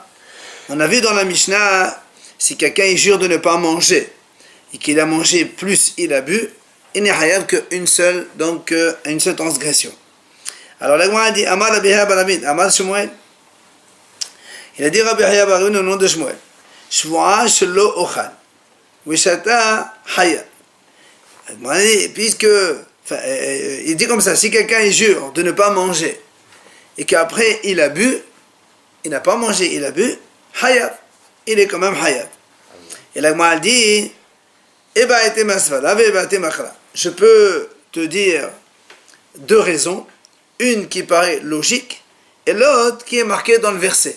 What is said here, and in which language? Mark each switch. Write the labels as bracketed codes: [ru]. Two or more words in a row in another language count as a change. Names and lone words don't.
[fr] On a vu dans la Mishnah, si quelqu'un jure de ne pas manger et qu'il a mangé plus il a bu, il n'est hayav qu'une seule, donc une seule transgression. Alors la Gmara dit, [he] אמר רבי יהודה ברמיד אמר שמואל. [fr] Il a dit Rabbi Yehuda Baramid au nom de Shmuel. [he] שבועה שלא אוכל ושתה חייב. [fr] Puisque, il dit comme ça, si quelqu'un jure de ne pas manger et qu'après il a bu, il n'a pas mangé, il a bu, hayab, il est quand même hayab. Et la Gemara dit, je peux te dire deux raisons, une qui paraît logique et l'autre qui est marquée dans le verset.